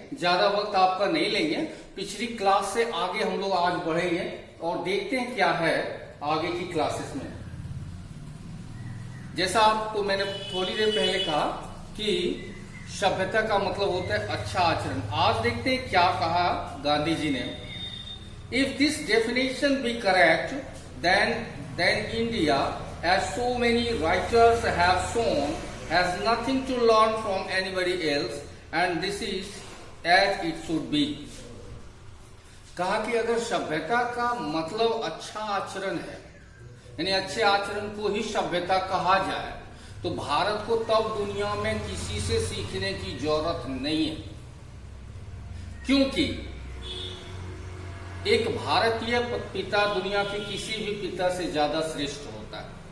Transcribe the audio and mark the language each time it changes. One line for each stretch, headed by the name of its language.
Hindi: ज्यादा वक्त आपका नहीं लेंगे. पिछली क्लास से आगे हम लोग आज बढ़ेंगे और देखते हैं क्या है आगे की क्लासेस में. जैसा आपको मैंने थोड़ी देर पहले कहा कि सभ्यता का मतलब होता है अच्छा आचरण. आज देखते हैं क्या कहा गांधी जी ने.
English: If this definition be correct, then India, as so many writers have shown, has nothing to learn from anybody else, and this is as it should be.
Hindi: कहा कि अगर सभ्यता का मतलब अच्छा आचरण है, यानी अच्छे आचरण को ही सभ्यता कहा जाए, तो भारत को तब दुनिया में किसी से सीखने की जरूरत नहीं है. क्योंकि एक भारतीय पिता दुनिया के किसी भी पिता से ज्यादा श्रेष्ठ होता है.